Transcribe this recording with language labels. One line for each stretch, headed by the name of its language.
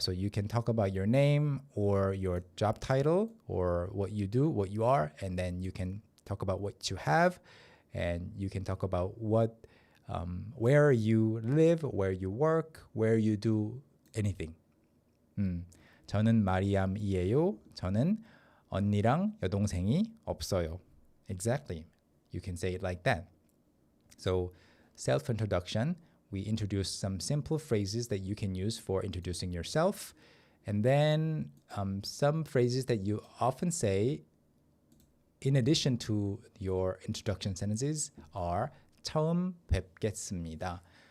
English: So you can talk about your name or your job title or what you do, what you are, and then you can talk about what you have, and you can talk about what where you live, where you work, where you do anything.
Korean: 저는 마리암이에요. 저는 언니랑 여동생이 없어요.
English: Exactly. You can say it like that. So, self-introduction, we introduce some simple phrases that you can use for introducing yourself. And then some phrases that you often say in addition to your introduction sentences are
Korean: 처음 뵙겠습니다.